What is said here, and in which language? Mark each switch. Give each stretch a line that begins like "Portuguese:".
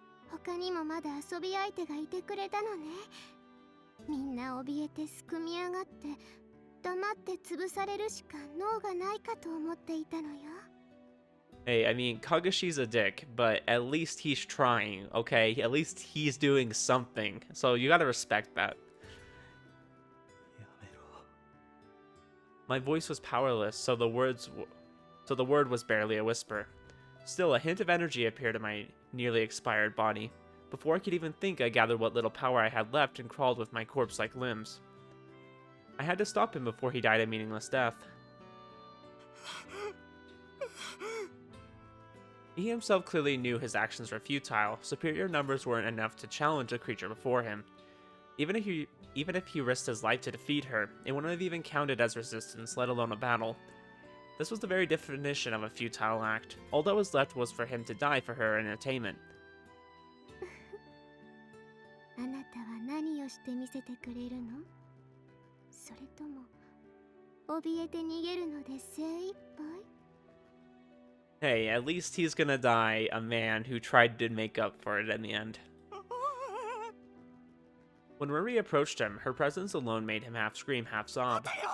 Japanese: 他にもまだ遊び相手がいてくれたのね。みんな怯えてすくみ上がって黙って潰されるしか能がないかと思っていたのよ。
English: Hey, I mean, Kagashi's a dick, but at least he's trying, okay? At least he's doing something, so you gotta respect that. My voice was powerless, so the word was barely a whisper. Still, a hint of energy appeared in my nearly expired body. Before I could even think, I gathered what little power I had left and crawled with my corpse-like limbs. I had to stop him before he died a meaningless death. He himself clearly knew his actions were futile. Superior numbers weren't enough to challenge a creature before him. Even if he risked his life to defeat her, it wouldn't have even counted as resistance, let alone a battle. This was the very definition of a futile act. All that was left was for him to die for her entertainment.
Japanese: あなたは何をしてみせてくれるの？それとも怯えて逃げるので精一杯？
English: Hey, at least he's gonna die a man who tried to make up for it in the end. When Ruri approached him, her presence alone made him half scream, half sob.